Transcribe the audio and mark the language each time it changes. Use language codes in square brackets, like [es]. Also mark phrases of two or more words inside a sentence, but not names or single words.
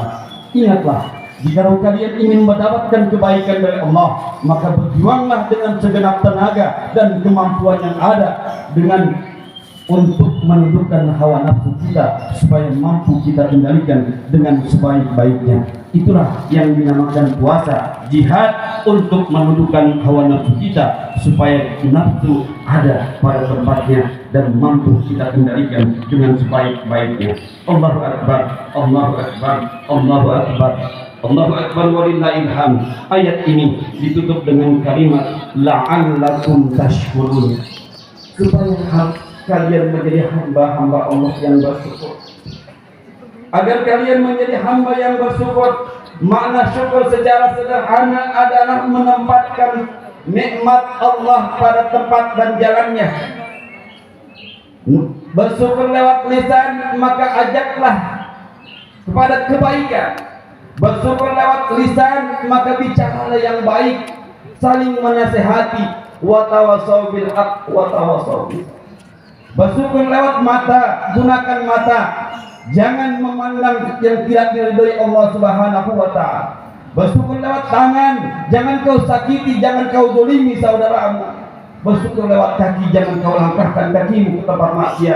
[id] Ingatlah, jika kalian ingin mendapatkan kebaikan dari Allah, maka berjuanglah dengan segenap tenaga dan kemampuan yang ada untuk menundukkan hawa nafsu kita supaya mampu kita kendalikan dengan sebaik-baiknya. Itulah yang dinamakan puasa, jihad untuk menundukkan hawa nafsu kita supaya nafsu ada pada tempatnya dan mampu kita kendalikan dengan sebaik-baiknya. [ar] الله أكبر الله أكبر الله أكبر الله أكبر ولله الحمد. [id] Ayat ini ditutup dengan kalimat [ar] لعلكم تشكرون, [id] supaya kalian menjadi hamba-hamba Allah yang bersyukur. Agar kalian menjadi hamba yang bersyukur. Makna syukur secara sederhana adalah menempatkan nikmat Allah pada tempat dan jalannya. Bersyukur lewat lisan, maka ajaklah kepada kebaikan. Bersyukur lewat lisan, maka bicaralah yang baik, saling menasihati, [ar] وتواصوا بالحق وتواصوا بالص. [id] Bersyukur lewat mata, gunakan mata, jangan memandang yang tidak diridhoi Allah [ar] سبحانه وتعالى. [id] Bersyukur lewat tangan, jangan kau sakiti, jangan kau zalimi saudaramu. Bersyukur lewat kaki, jangan kau langkahkan kakimu ke tempat maksiat.